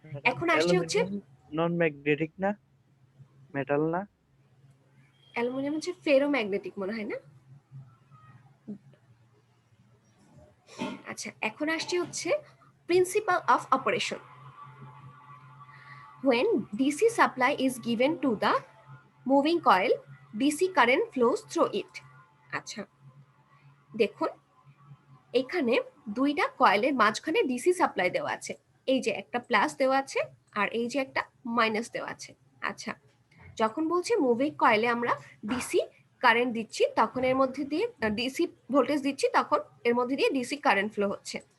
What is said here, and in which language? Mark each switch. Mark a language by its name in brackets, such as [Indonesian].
[Bangla] এখন আসছে হচ্ছে, নন ম্যাগনেটিক না, মেটাল না? অ্যালুমিনিয়াম হচ্ছে ফেরোম্যাগনেটিক মনে হয় না? আচ্ছা, এখন আসছে হচ্ছে principal of operation. [English] When DC supply is given to the moving coil, DC current flows through it. [Bangla] আচ্ছা, দেখুন এখানে দুইটা কয়েলের মাঝখানে ডিসি সাপ্লাই দেওয়া আছে। এই যে একটা প্লাস দেওয়া আছে আর এই যে একটা মাইনাস দেওয়া আছে। আচ্ছা, যখন বলছে মুভিং কয়েলে আমরা ডিসি কারেন্ট দিচ্ছি, তখন এর মধ্যে দিয়ে ডিসি ভোল্টেজ দিচ্ছি, তখন এর মধ্যে দিয়ে ডিসি কারেন্ট ফ্লো হচ্ছে।